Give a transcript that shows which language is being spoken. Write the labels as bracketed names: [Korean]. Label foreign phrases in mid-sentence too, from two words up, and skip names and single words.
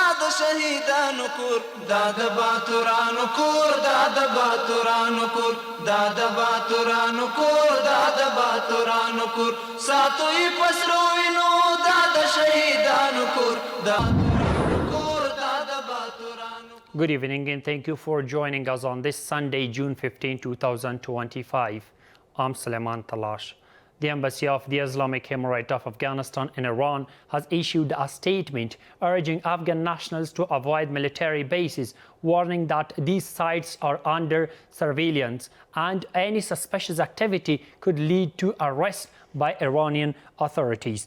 [Pashto] شهیدانو کور دا د باتورانو کور دا د باتورانو کور دا د باتورانو کور دا د باتورانو کور ساتوي پسرو وینو دا د شهیدانو کور دا کور دا د باتورانو. [English] Good evening and thank you for joining us on this Sunday, June 15, 2025. I'm Suleiman Talash. The Embassy of the Islamic Emirate of Afghanistan in Iran has issued a statement urging Afghan nationals to avoid military bases, warning that these sites are under surveillance and any suspicious activity could lead to arrest by Iranian authorities.